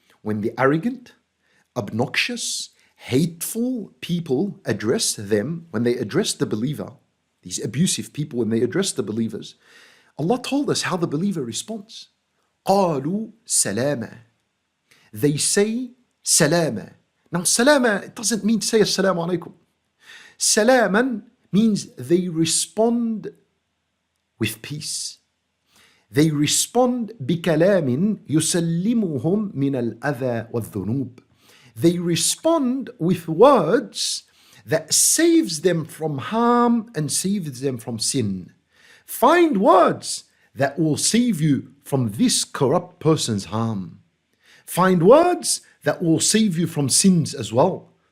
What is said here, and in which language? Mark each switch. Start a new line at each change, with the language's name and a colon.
English: When the arrogant, obnoxious, hateful people address them, when they address the believer, these abusive people, when they address the believers, Allah told us how the believer responds.
Arabic: قَالُوا سَلَامًا.
English: They say salama. Now salama, it doesn't mean say assalamu alaikum. Salaman means they respond with peace. They respond
Arabic: بكلام يسلمهم من الأذى والذنوب.
English: They respond with words that saves them from harm and saves them from sin. Find words that will save you from this corrupt person's harm. Find words that will save you from sins as well.